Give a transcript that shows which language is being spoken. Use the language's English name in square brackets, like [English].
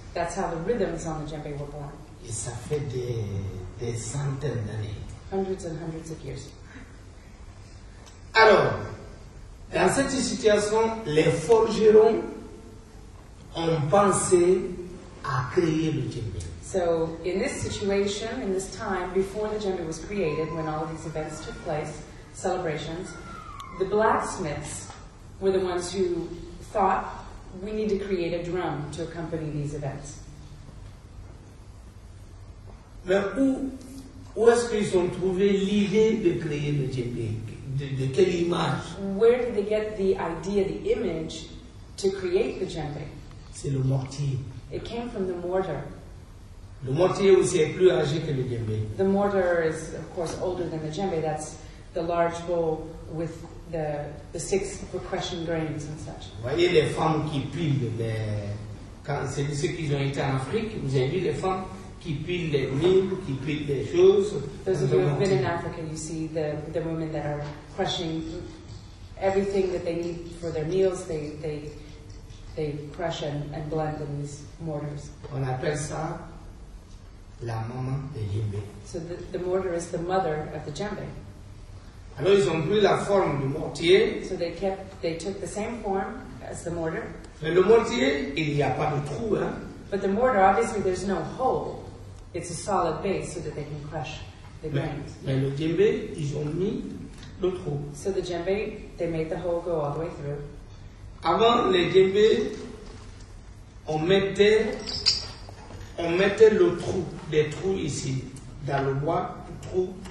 [English] That's how the rhythms on the djembe were born. [French] Et ça fait des centaines d'années. [English] Hundreds and hundreds of years. [French] Alors, dans cette situation, les forgerons ont pensé à créer le djembe. [English] So in this situation, in this time, before the djembe was created, when all of these events took place, celebrations, the blacksmiths were the ones who thought, we need to create a drum to accompany these events. [French] Mais où est-ce qu'ils ont trouvé l'idée de créer le djembe? De quelle image? [English] Where did they get the idea, the image, to create the djembe? [French] C'est le mortier. [English] It came from the mortar. [French] Le mortier aussi est plus âgé que le djembe. [English] The mortar is, of course, older than the djembe. That's the large bowl with the 6 percussion grains and such. [French] Vous voyez les femmes qui pilent quand c'est ceux qui ont été en Afrique, vous avez vu les femmes qui pilent les milles, qui pilent les choses. [English] Those of you who have been in Africa, you see the women that are crushing everything that they need for their meals. They crush and blend in these mortars. [French] On appelle ça la maman de djembe. [English] So the mortar is the mother of the djembe. [French] Alors ils ont pris la forme du mortier, [English] So they took the same form as the mortar, [French] mais le mortier, il n'y a pas de trou, hein. [English] but the mortar, obviously there's no hole. It's a solid base so that they can crush the grains. [French] Mais le djembe, ils ont mis le trou. [English] So the djembe, they made the hole go all the way through. [French] Avant les djembes, on mettait le trou, des trous ici, dans le bois, trou.